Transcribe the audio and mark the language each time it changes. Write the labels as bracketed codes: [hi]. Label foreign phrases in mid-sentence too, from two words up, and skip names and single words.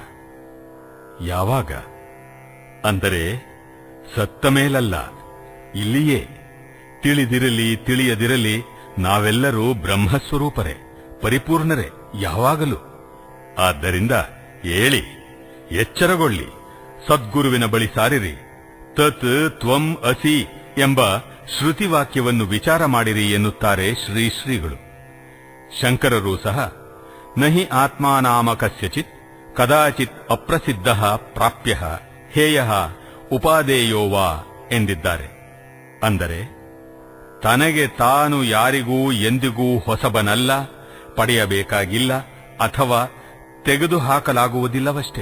[kn] ಯಾವಾಗ ಅಂದರೆ ಸತ್ತ ಮೇಲಲ್ಲ, ಇಲ್ಲಿಯೇ. ತಿಳಿದಿರಲಿ ತಿಳಿಯದಿರಲಿ ನಾವೆಲ್ಲರೂ ಬ್ರಹ್ಮಸ್ವರೂಪರೇ, ಪರಿಪೂರ್ಣರೇ ಯಾವಾಗಲೂ. ಆದ್ದರಿಂದ ಏಳಿ, ಎಚ್ಚರಗೊಳ್ಳಿ, ಸದ್ಗುರುವಿನ ಬಳಿ ಸಾರಿರಿ. [sa] ತತ್ ತ್ವಂ ಅಸಿ [kn] ಎಂಬ ಶ್ರುತಿವಾಕ್ಯವನ್ನು ವಿಚಾರ ಮಾಡಿರಿ ಎನ್ನುತ್ತಾರೆ ಶ್ರೀ ಶ್ರೀಗಳು. ಶಂಕರರು ಸಹ [sa] ನಹಿ ಆತ್ಮಾನಾಮ ಕಸ್ಯಚಿತ್ ಕದಾಚಿತ್ ಅಪ್ರಸಿದ್ಧ ಪ್ರಾಪ್ಯ ಹೇಯ ಉಪಾದೇಯೋ ವಾ ಎಂದಿದ್ದಾರೆ. [kn] ಅಂದರೆ ತನಗೆ ತಾನು ಯಾರಿಗೂ ಎಂದಿಗೂ ಹೊಸಬನಲ್ಲ, ಪಡೆಯಬೇಕಾಗಿಲ್ಲ ಅಥವಾ ತೆಗೆದುಹಾಕಲಾಗುವುದಿಲ್ಲವಷ್ಟೇ.